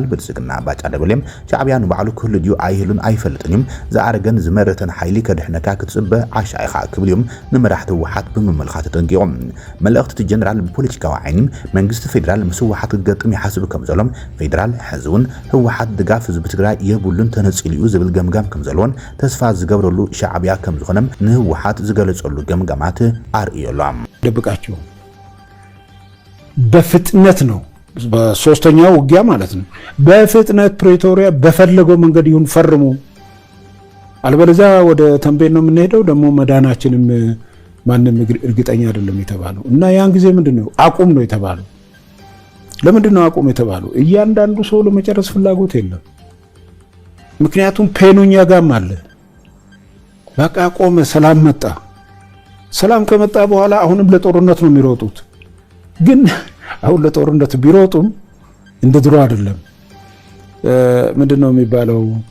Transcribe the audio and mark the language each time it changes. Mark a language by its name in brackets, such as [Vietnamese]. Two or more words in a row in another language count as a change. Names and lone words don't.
[Tigrinya] ብልጽግና ባጫ ደበሌም ሻዕብያ ንባዕሉ ክህሉ ድዩ ኣይህሉን ኣይፈልጥን እዮም ዝኣረገን ዝመረተን ሓይሊ ከድሕነካ ክትጽበ ዓሻ ኢኻ ክብል እዮም ንመራሕቲ ህወሓት ብምምልኻት ተጠንቂቖም መልእኽቲ እቲ ጀነራል ብፖለቲካዊ ዓይኒ መንግስቲ ፌደራል ምስ ህወሓት ክገጥም ይሓስብ ከም ዘሎም ፌደራል ሕዝውን ህወሓት ድጋፍ ህዝቢ ትግራይ የቡሉን ተነጽልዩ ዝብል ገምጋም ከም ዘለዎን ተስፋ ዝገብረሉ ሻዕብያ ከም ዝኾነም ንህወሓት ዝገለጸሉ ገምጋማት አርእዮሎም [Amharic] ደብቃቸው በፍጥነት ነው በሶስተኛው ውጊያ ማለት ነው በፍጥነት ፕሪቶሪያ በፈለገው መንገድ ይሁን ፈርሙ አልበለዚያ ወደ ተንቤን ነው የምንሄደው ደግሞ መዳናችንም ማንንም እርግጠኛ አይደለም የተባለው እና ያን ጊዜ ምንድነው አቁም ነው የተባለው ለምንድነው አቁም የተባለው እያንዳንዱ ሰው ለመጨረስ ፍላጎት የለም ምክንያቱም ፔኑኛ ጋም አለ በቃ ቆመ ሰላም መጣ ሰላም ከመጣ በኋላ አሁንም ለጦርነት ነው የሚሮጡት ግን አሁን ለጦርነት ቢሮጡም እንደ ድሮ አይደለም ምንድነው የሚባለው